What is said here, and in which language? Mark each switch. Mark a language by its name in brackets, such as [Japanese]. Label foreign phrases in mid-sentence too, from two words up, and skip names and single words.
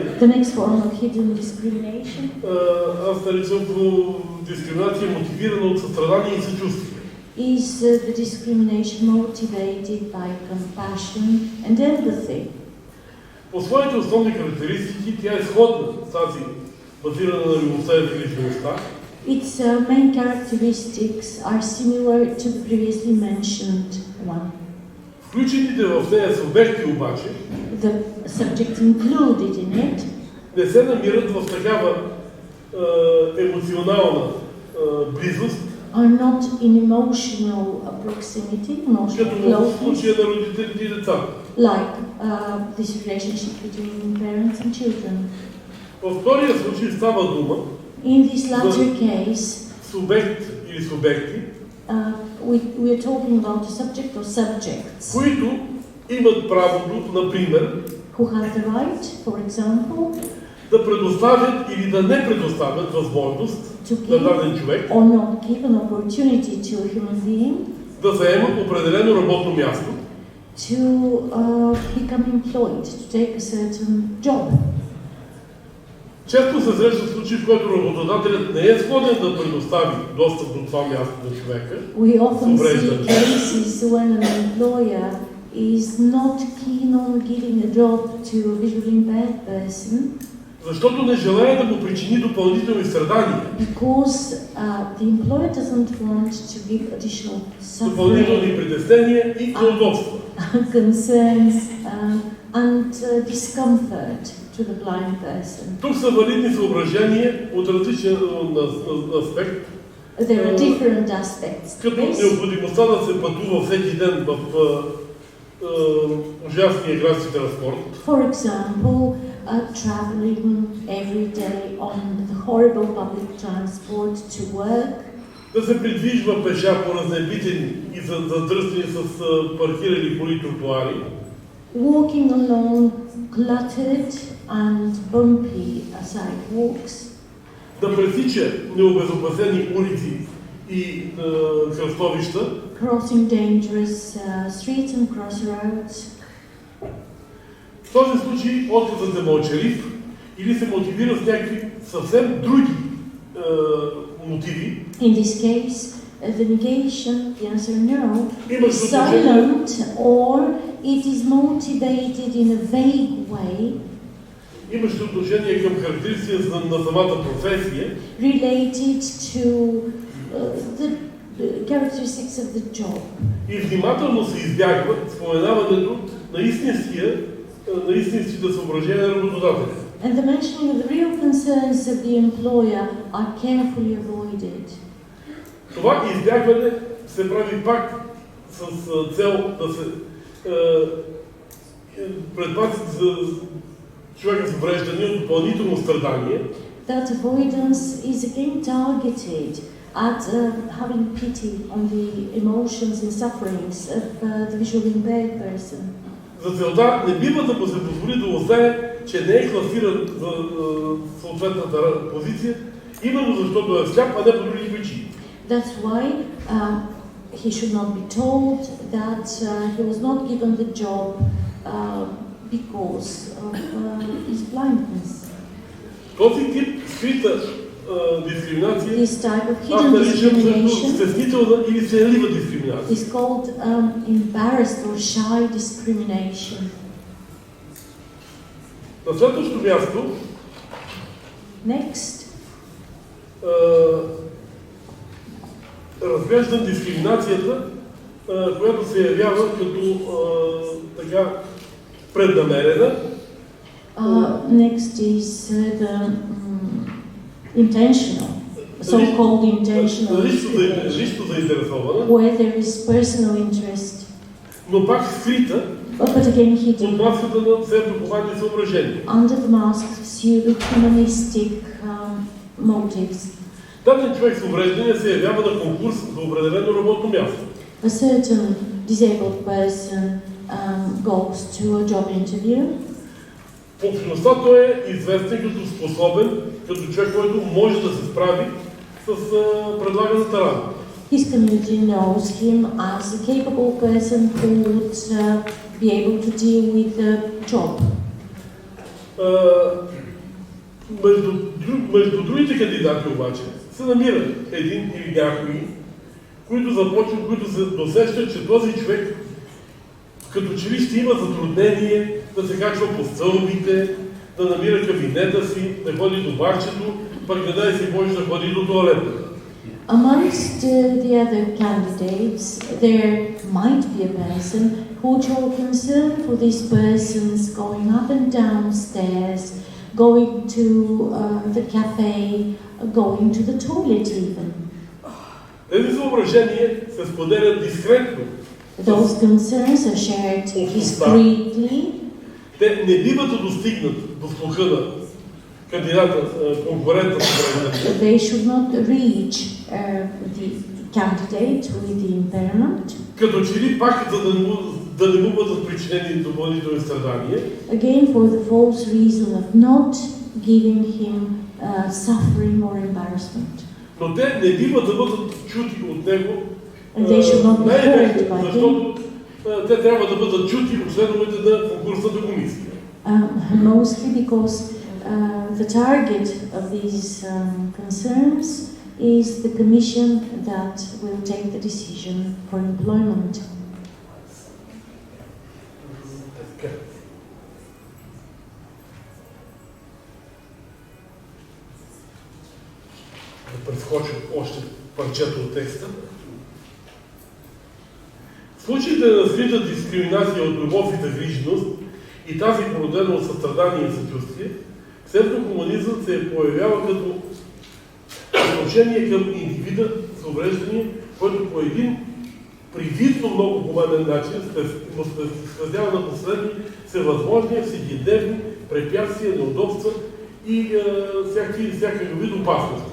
[English] The next form of hidden discrimination [Bulgarian] аз наричам дискриминация мотивирана от състрадание и съчувствие. [English] is the discrimination motivated by compassion and empathy. [Bulgarian] По своите основни характеристики тя е сходна с тази базирана на любовта и загрижеността, [English] Its main characteristics are similar to the previously mentioned one. [Bulgarian] Включените в нея субекти обаче [English] The subject included in it [Bulgarian] не се намират в такава емоционална близост, [English] are not in emotional proximity, emotional [Bulgarian] като в [English] closeness, [Bulgarian] случая на родителите и децата. [English] like this relationship between parents and children. [Bulgarian] Във втория случай става дума [English] In this latter case, [Bulgarian] субект или субекти, [English] we are talking about a subject or subjects [Bulgarian] които имат правото, например, [English] who have the right, for example, [Bulgarian] да предоставят или да не предоставят възможност [English] to [Bulgarian] на [English] give [Bulgarian] даден човек [English] or not give an opportunity to a human being [Bulgarian] да заема определено работно място, [English] to become employed, to take a certain job. [Bulgarian] Често се среща случай, в който работодателят не е склонен да предостави достъп до това място на човека. [English] We often see cases when an employer is not keen on giving a job to a visually impaired person [Bulgarian] Защото не желая да му причини допълнителни страдания, [English] because the employer doesn't want to give additional [Bulgarian] допълнителни [English] suffering, [Bulgarian] притеснения и неудобства. [English] concerns, and discomfort to the blind person. [Bulgarian] Тук са валидни съображения от различен аспект, [English] There are different aspects to [Bulgarian] като [English] this. [Bulgarian] необходимостта да се пътува всеки ден в ужасния градски транспорт, [English] For example, traveling every day on the horrible public transport to work, [Bulgarian] да се придвижва пеша по разнебитени и задръстени с паркирани коли тротуари, [English] walking along cluttered and bumpy sidewalks, [Bulgarian] да пресича необезопасени улици и кръстовища, [English] crossing dangerous streets and crossroads. [Bulgarian] В този случай отказът е мълчалив или се мотивира с някакви съвсем други мотиви. [English] In this case, the negation, the answer no, [Bulgarian] Има [English] is silent or it is motivated in a vague way, [Bulgarian] имащи отношение към характеристика на самата професия, [English] related to the characteristics of the job. [Bulgarian] и внимателно се избягва споменаването на истинските съображения на работодателя. [English] And the mentioning of the real concerns of the employer are carefully avoided. [Bulgarian] Това избягване се прави пак с цел да се предпази за човека с увреждане от допълнително страдание. [English] That avoidance is again targeted at having pity on the emotions and sufferings of the visually impaired person. [Bulgarian] За целта не бива да му се позволи да узнае, че не е класиран за съответната позиция, именно защото е сляп, а не по други причини. [English] That's why he should not be told that he was not given the job because of his blindness. [Bulgarian] Този тип скрита дискриминация, [English] This type of [Bulgarian] аз [English] hidden [Bulgarian] наричам също [English] discrimination [Bulgarian] стеснителна или сенлива дискриминация. [English] is called embarrassed or shy discrimination. [Bulgarian] На следващото място, [English] Next, [Bulgarian] разглеждам дискриминацията, която се явява като така преднамерена. [English] Next is the intentional, so-called intentional discrimination, [Bulgarian] Лично заинтересована, [English] where there is personal interest, [Bulgarian] но пак скрита [English] but again [Bulgarian] под [English] hidden [Bulgarian] маската на псевдоповадни съображения. [English] under the mask of pseudo-humanistic motives. [Bulgarian] Даден човек с увреждане се явява на конкурс за определено работно място. [English] A certain disabled person goes to a job interview. [Bulgarian] В общността той е известен като способен, като човек, който може да се справи с предлаганата работа. [English] His community knows him as a capable person who would be able to deal with the job. [Bulgarian] Между другите кандидати обаче се намира един или някои, които се досещат, че този човек като че ли ще има затруднение да се качва по стълбите, да намира кабинета си, да ходи до барчето, пък не дай си Боже да ходи до туалета. [English] Amongst the other candidates, there might be a person who would show concern for this person's going up and down stairs, going to the cafe, going to the toilet even. [Bulgarian] Тези съображения се споделят дискретно. [English] Those concerns are shared discreetly. [Bulgarian] Те не биват да достигнат до слуха на кандидата, конкурента. [English] They should not reach the candidate with the impairment. [Bulgarian] Като че ли пак да не му бъдат причинени допълнителни страдания. [English] Again, for the false reason of not giving him suffering or embarrassment. [Bulgarian] Но те не бива да бъдат чути от него, защото те трябва да бъдат чути от членовете на конкурсната комисия. [English] Mostly because the target of these concerns is the commission that will take the decision for employment. [Bulgarian] Да прескочим още парчето от текста. В случаите на скрита дискриминация от любов и загриженост и тази породена от състрадание и съчувствие, псевдохуманизъм се появява като отношение към индивида с увреждане, който по един привидно много хуманен начин му стезява на последни всевъзможни, всекидневни препятствия, неудобства и всякакви вид опасности.